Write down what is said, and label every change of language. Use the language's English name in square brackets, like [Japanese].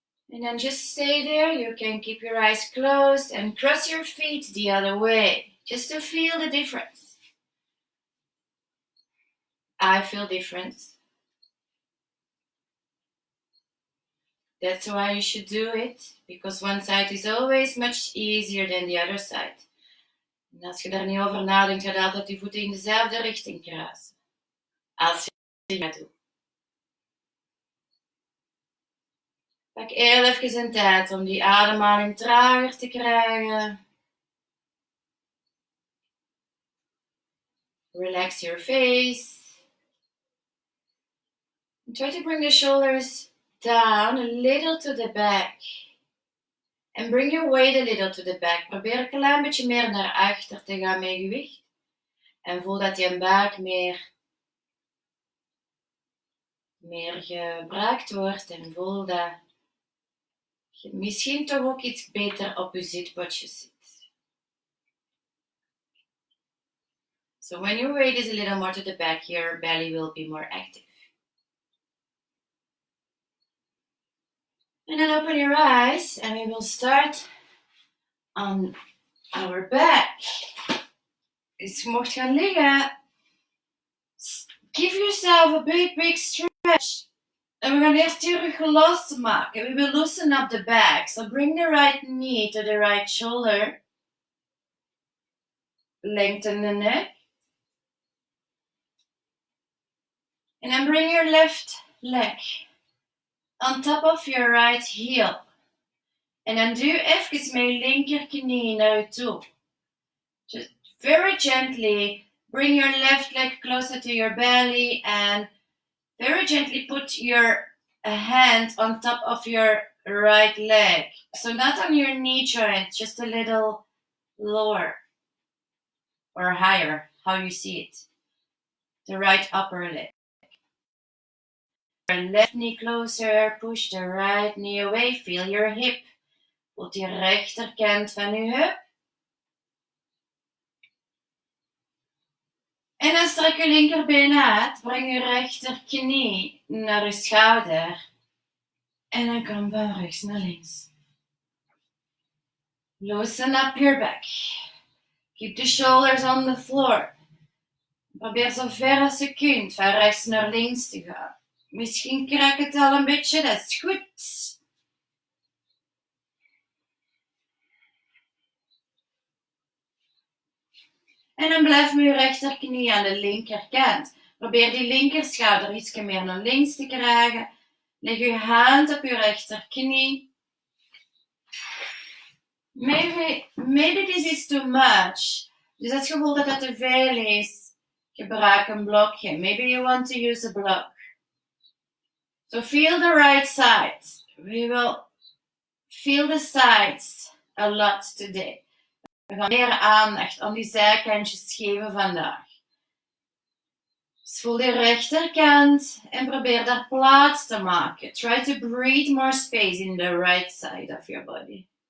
[English] And then just stay there. You can keep your eyes closed and cross your feet the other way, just to feel the difference. I feel difference. That's why you should do it, because one side is always much easier than the other side. [Dutch] En als je daar niet over nadenkt, ga je altijd je voeten in dezelfde richting kruisen. Als je dat doet. Pak heel even een tijd om die ademhaling trager te krijgen. [English] Relax your face. And try to bring the shoulders down a little to the back. And bring your weight a little to the back. [Dutch] Probeer een klein beetje meer naar achter te gaan met je gewicht. En voel dat je buik meer gebruikt wordt. En voel dat je misschien toch ook iets beter op je zitpotje zit. [English] So when your weight is a little more to the back, your belly will be more active. And then open your eyes and we will start on our back. [Dutch] Dus je mocht gaan liggen. [English] Give yourself a big stretch. [Dutch] En we gaan eerst je rug losmaken. [English] We will loosen up the back. So bring the right knee to the right shoulder. Lengthen the neck. And then bring your left leg on top of your right heel. [Dutch] En dan duw even met je linkerknie naar je toe. [English] Just very gently bring your left leg closer to your belly and very gently put your hand on top of your right leg. So not on your knee joint, just a little lower or higher, how you see it. The right upper leg. Your left knee closer, push the right knee away, feel your hip. [Dutch] Voel die rechterkant van je heup. En dan strek je linkerbeen uit, breng je rechterknie naar je schouder. En dan kom van rechts naar links. Loosen up your back. Keep the shoulders on the floor. Probeer zo ver als je kunt van rechts naar links te gaan. Misschien krak het al een beetje, dat is goed. En dan blijf met je rechterknie aan de linkerkant. Probeer die linkerschouder iets meer naar links te krijgen. Leg je hand op je rechterknie. [English] Maybe this is too much. [Dutch] Dus als je voelt dat het te veel is, gebruik een blokje. [English] Maybe you want to use a block. So feel the right side. We will feel the sides a lot today. [Dutch] We gaan meer aandacht aan die zijkantjes geven vandaag. Dus voel de rechterkant en probeer daar plaats te maken. [English] Try to breathe more space in the right side of your body.